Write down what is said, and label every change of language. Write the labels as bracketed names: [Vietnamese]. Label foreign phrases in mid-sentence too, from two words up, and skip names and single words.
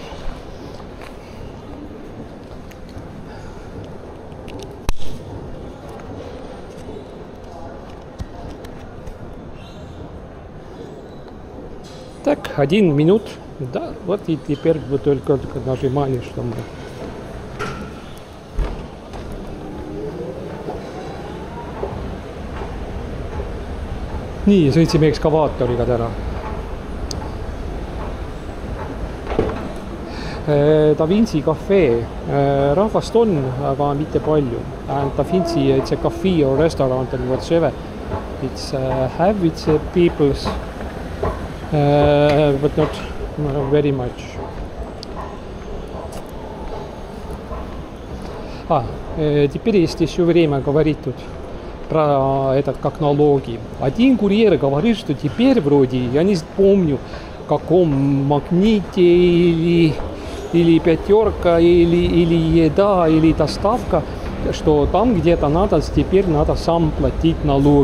[Russian] Так, 1 минут. Да, вот и теперь вы только нажимали, что мы. [Estonian] Nii, sõitsime ekskavaatoriga täna. Da Vinci cafe. Rahvast on, aga mitte palju. [English] Da Vinci, it's a cafe or restaurant and whatever. It's have with the peoples, but not very much. [Russian] Теперь есть еще время говорить тут про этот как налоги. Один курьер говорит, что теперь вроде, я не помню, в каком Магните или Пятерка, или еда, или доставка, что там где-то теперь надо сам платить налоги.